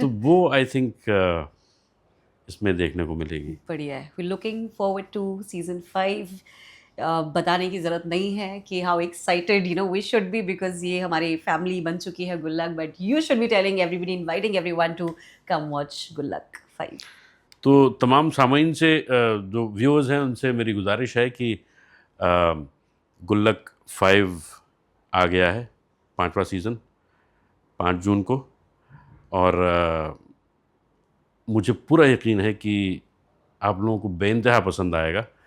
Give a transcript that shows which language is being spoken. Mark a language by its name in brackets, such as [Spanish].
[Hindi] तो वो [English] I think [Hindi] इसमें देखने को मिलेगी. बढ़िया है. [English] We're looking forward to season 5. [Hindi] बताने की ज़रूरत नहीं है कि [English] how excited we should be because [Hindi] ये हमारी फैमिली बन चुकी है गुल्लक, [English] but you should be telling everybody, inviting everyone to come watch Gullak 5. [Hindi] तो तमाम सामाइन से जो व्यूअर्स हैं उनसे मेरी गुजारिश है कि गुल्लक 5 आ गया है, 5वां सीज़न 5 जून को. और मुझे पूरा यकीन है कि आप लोगों को बेइंतहा पसंद आएगा.